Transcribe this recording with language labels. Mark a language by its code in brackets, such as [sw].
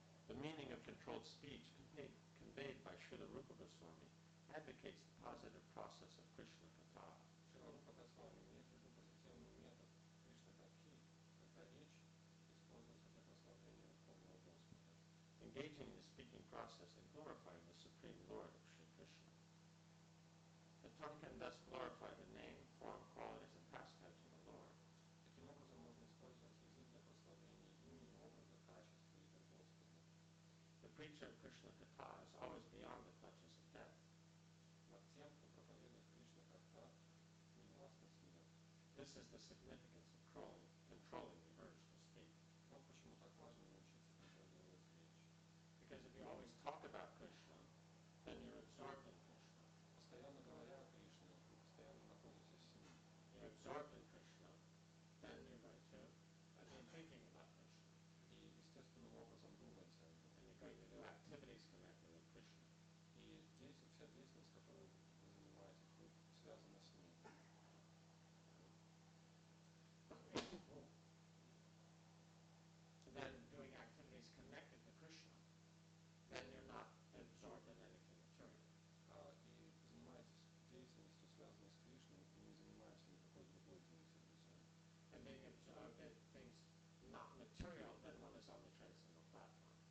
[en] The meaning of controlled speech conveyed by Srila Rupa Goswami advocates the positive process of Krishna Katha. [ru] Шрила Рупа Госвами имеет в виду позитивный метод Кришна Катхи, когда речь используется для прославления Верховного Господа. [en] Engaging in the speaking process and glorifying the Supreme Lord of Sri Krishna. The tongue can thus glorify the name, form, qualities, and pastimes of the Lord. [ru] Таким образом, можно использовать язык для прославления имени, образа, качества и Господа. [en] The preacher of Krishna Katha is always beyond the clutches of death. [ru] Над тем, кто проповедует Кришна Катха, не властна смерть. [en] This is the significance of controlling the urge to speak. [ru] Вот почему так важно научиться контролировать речь. [en] Because if you always talk about Krishna, then you're absorbed in Krishna. [ru] Постоянно говоря о Кришне, вы постоянно находитесь с Ним. [en] You're absorbed in Krishna, then you're going to be thinking about Krishna. [ru] И естественным образом думаете о Нем. [en] And you're going to do activities connected with Krishna. [ru] И вся деятельность, которой вы занимаетесь, будет связана с Ним. [en] Then doing activities connected to Krishna, then you're not absorbed in anything material. [ru] И занимаетесь деятельностью, связанной с Кришной, и не занимаешься никакой другой деятельностью. [en] And being absorbed in things not material, then one is on the transcendental platform.